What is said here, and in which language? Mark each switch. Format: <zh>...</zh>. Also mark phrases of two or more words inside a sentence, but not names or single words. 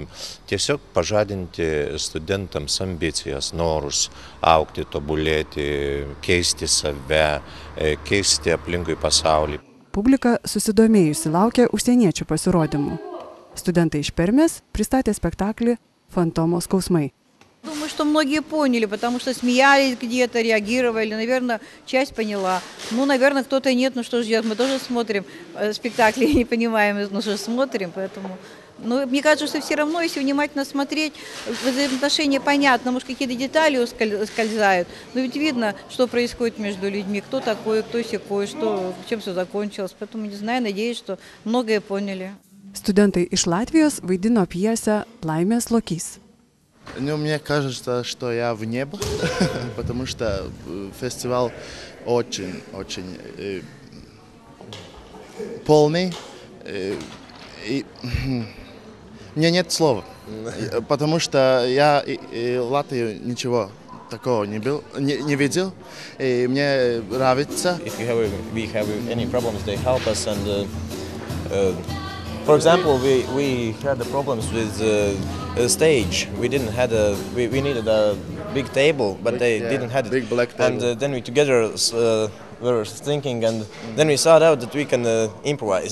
<lt>Tiesiog pažadinti studentams ambicijas, norus augti, tobulėti, keisti save, keisti aplinkui pasaulį. Publika susidomėjusi laukia užsieniečių pasirodymų. Studentai iš Permės pristatė spektaklį «Fantomo skausmai».</lt> <ru>Думаю, что многие поняли, потому что смеялись где-то, реагировали, наверное, часть поняла. Ну, наверное, кто-то нет, ну что же делать, мы тоже смотрим спектакли, не понимаем, ну что смотрим, поэтому... Но мне кажется, что все равно, если внимательно смотреть, взаимоотношения понятно, может, какие-то детали ускользают, но ведь видно, что происходит между людьми, кто такой, кто сякой, что, чем все закончилось, поэтому, не знаю, надеюсь, что многое поняли.</ru> <lt>Studentai iš Latvijos vaidino pjesę «Laimės lokys».</lt> <ru>Ну, мне кажется, что я в небо, потому что фестиваль очень полный. И мне нет слова, потому что я в Латвии ничего такого не видел, и мне нравится.</ru> <en>If we have any problems, they help us. And for example, we had the problems with the stage. We needed a big table, but they didn't have it. Big black table. And then we together were thinking, and then we sought out that we can improvise.</en>